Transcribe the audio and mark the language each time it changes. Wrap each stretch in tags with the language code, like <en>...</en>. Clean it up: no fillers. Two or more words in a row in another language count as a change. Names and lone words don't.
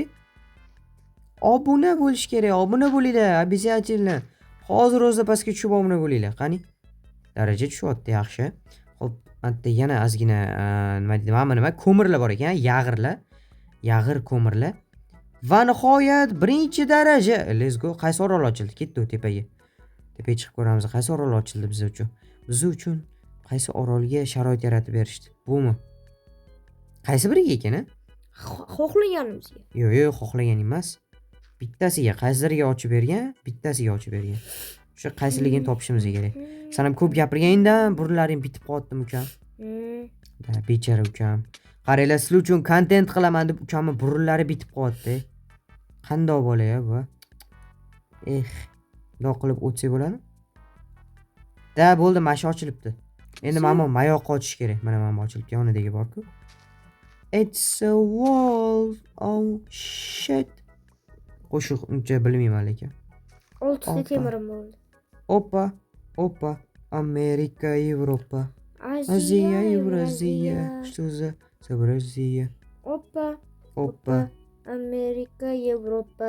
<uz>Obuna bo'lish kerak. Obuna bo'linglar, обязательно. Hozir o'zida pastga tushib obuna bo'linglar. Qani? Daraja tushyapti, yaxshi. Xo'p, bitta yana ozgina nima deydi? Mana nima ko'mirlar bor ekan, yag'irlar. Yag'ir ko'mirlar. Va nihoyat birinchi daraja.</uz> <en>Let's go.</en> <uz>Qaysi orol ochildi? Ketdi tepaga. Tepaga chiqib ko'ramiz. Qaysi orol ochildi biz uchun? Biz uchun qaysi orolga sharoit yaratib berishdi? Bumi? Qaysi biriga ekan, a? Xohlaganimizga. Yo'q, xohlagan emas. Bittasiga, qaysilariga ochib bergan, bittasiga ochib bergan. O'sha qaysiligini topishimiz kerak. Sen ham ko'p gapirganingdan burlaring bitib qoldim ukam. Da, bechara ukam. Qaranglar, sizlar uchun kontent qilaman deb ukamning burunlari bitib qoldi. Qandoq bo'la-ya bu? Bundoq qilib o'tsak bo'ladimi? Da, bo'ldi, mana shu ochilibdi. Endi mana bu mayoqqa ochish kerak. Mana mana ochilibdi, yonidagi bor-ku.</uz> <en>It's a wall. Oh shit.</en> <uz>Qo'shiq uncha bilmayman lekin. 6 ta temirim bo'ldi. Опа. Amerika, Yevropa.</uz> <ru>Aziya, Евразия. Что за сообразие?</ru> <uz>Опа. Amerika, Yevropa.</uz>